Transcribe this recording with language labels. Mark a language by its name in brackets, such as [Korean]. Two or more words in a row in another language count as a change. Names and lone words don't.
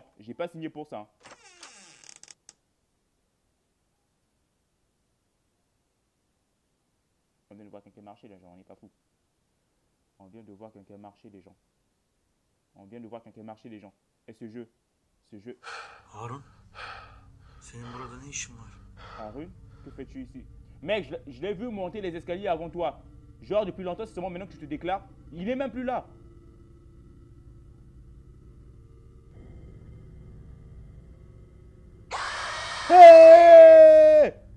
[French] J'ai pas signé pour ça. Hein. On vient de voir quelqu'un marcher, les gens, on n'est pas fou. On vient de voir quelqu'un marcher, les gens. On vient de voir quelqu'un marcher, les gens. Et ce jeu. [Turkish] Harun, senin burada ne işin var? Harun, [French] que fais-tu ici? Mec, je l'ai vu monter les escaliers avant toi. Genre, depuis longtemps, c'est seulement maintenant que tu te déclares. Il est même plus là. Hey!